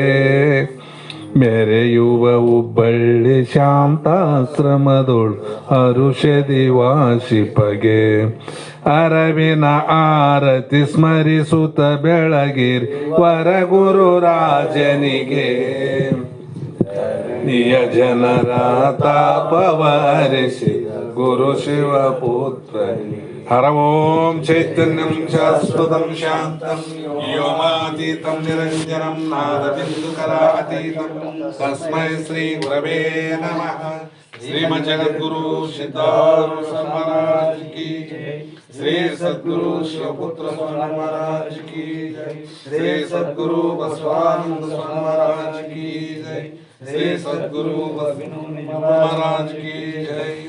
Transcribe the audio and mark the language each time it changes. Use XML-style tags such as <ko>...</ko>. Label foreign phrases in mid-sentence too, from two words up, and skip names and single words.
<kn>ಮೆರೆಯುವ ಹುಬ್ಬಳ್ಳಿ ಶಾಂತಾಶ್ರಮದೊಳು ಹರುಷದಿ ವಾಸಿಪಗೆ ಅರವಿನ ಆರತಿ ಸ್ಮರಿಸುತ್ತ ಬೆಳಗಿರಿ ವರ ಗುರು ರಾಜನಿಗೆ ನಿಯ ಜನರ ತಾಪವರಿಸಿ ಗುರು ಶಿವಪುತ್ರನಿಗೆ ಹರ</kn> <sa>ओं चैतन्यं शाश्वतं शान्तं व्योमातीतं निरञ्जनं नादबिन्दुकलातीतं तस्मै श्री गुरवे नमः.</sa> <hi>श्रीमद् जगद्गुरु सिद्धारूढ महाराज की जय. श्री सद्गुरु शिवपुत्र स्वामी महाराज की जय. श्री सद्गुरु बसवानन्द स्वामी महाराज की जय. श्री सद्गुरु महाराज की जय.</hi>